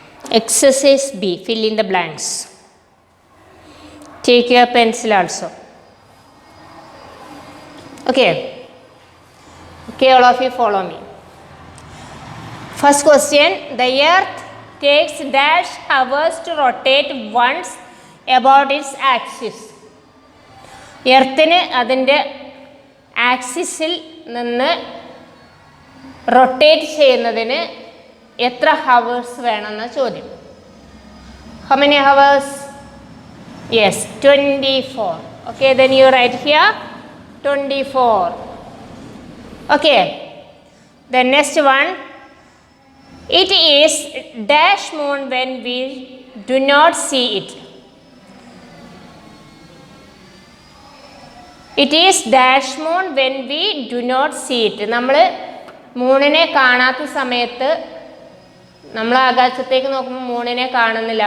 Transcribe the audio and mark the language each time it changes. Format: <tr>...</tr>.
<en>Exercise B, fill in the blanks. Take your pencil also. Okay. Okay, all of you follow me. First question, the earth takes dash hours to rotate once about its axis.</en> <ml>എർത്തിന് അതിൻ്റെ ആക്സിസിൽ നിന്ന് rotate ചെയ്യുന്നതിന് എത്ര hours വേണമെന്ന ചോദ്യം.</ml> <en>How many hours? Yes, 24. Okay, then you write here 24. Okay, the next one. It is dash moon when we do not see it. It is dash moon when we do not see it.</en> <ml>നമ്മൾ മൂണിനെ കാണാത്ത സമയത്ത് നമ്മൾ ആകാശത്തേക്ക് നോക്കുമ്പോൾ മൂണിനെ കാണുന്നില്ല.</ml>